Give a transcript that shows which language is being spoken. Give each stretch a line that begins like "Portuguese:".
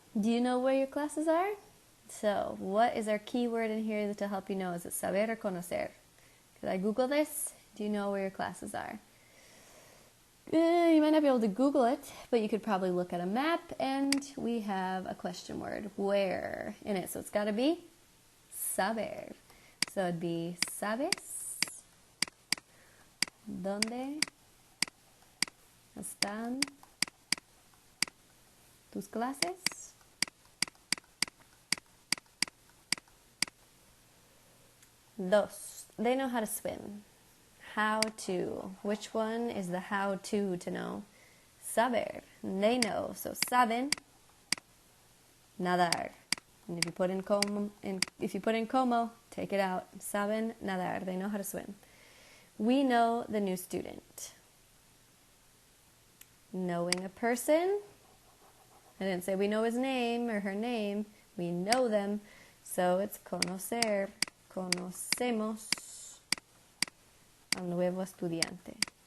English: Do you know where your classes are? So what is our key word in here to help you know? Is it saber or conocer? Could I Google this? Do you know where your classes are? You might not be able to Google it, but you could probably look at a map, and we have a question word, where, in it. So it's got to be saber. So it'd be
Spanish: sabes dónde están tus clases?
English: Dos, they know how to swim. How to. Which one is the how to know? Saber, they know. So
Spanish: saben nadar.
English: And if you put in como, take it out.
Spanish: Saben nadar,
English: they know how to swim. We know the new student. Knowing a person. I didn't say we know his name or her name. We know them. So it's conocer.
Spanish: Conocemos al nuevo estudiante.